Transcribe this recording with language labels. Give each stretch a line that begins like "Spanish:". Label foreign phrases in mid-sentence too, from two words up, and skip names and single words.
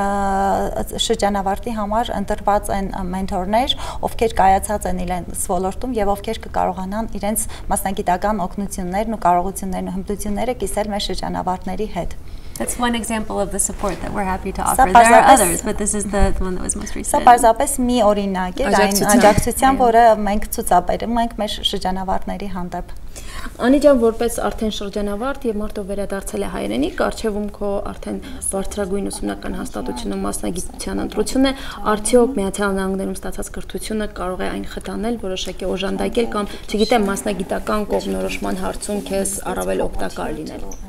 Armenian: շրջանավարտի համար ընտրված են մենթորներ, ովքեր կայացած են իրենց ոլորտում եւ ովքեր կկարողանան իրենց մասնագիտական օգնություններն ու կարողություններն ու հմտությունները կիսել մեր շրջանավարտների հետ.
English: That's one example of the support that we're happy to offer. There are others, but this is the one that was most recent.
Armenian: Սա պարզապես մի օրինակ է այն աջակցության, որը մենք ցուցաբերում ենք մեր շրջանավարտների հանդեպ. Անի ջան, որպես արդեն շրջանավարտ եւ մարդով վերադարձել է հայրենի, կարճեվում քո արդեն բարձրագույն ուսումնական հաստատությունում մասնագիտության ընտրությունը, արդյոք Միացյալ Նահանգներում ստացած կրթությունը կարող է այն խթանել, որոշակի օժանդակել կամ, չգիտեմ, մասնագիտական կողմնորոշման հարցում քեզ առավել օգտակար լինել։